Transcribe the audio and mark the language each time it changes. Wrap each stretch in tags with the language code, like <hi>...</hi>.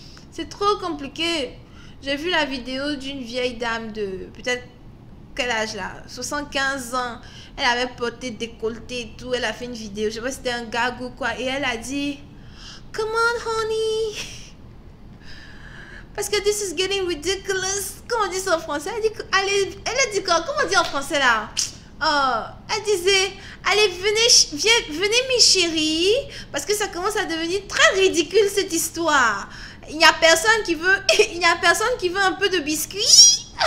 <fr>C'est trop compliqué. J'ai vu la vidéo d'une vieille dame de peut-être quel âge là, 75 ans. Elle avait porté décolleté et tout. Elle a fait une vidéo. Je sais pas si c'était un gag ou quoi. Et elle a dit,</fr> <en>come on honey.</en> <fr>Parce que</fr> <en>this is getting ridiculous.</en> <fr>Comment on dit ça en français? Elle a dit quoi? Comment on dit en français là? Oh, elle disait, allez, venez mes chéris. Parce que ça commence à devenir très ridicule cette histoire. Il n'y a personne qui veut un peu de biscuit.</fr>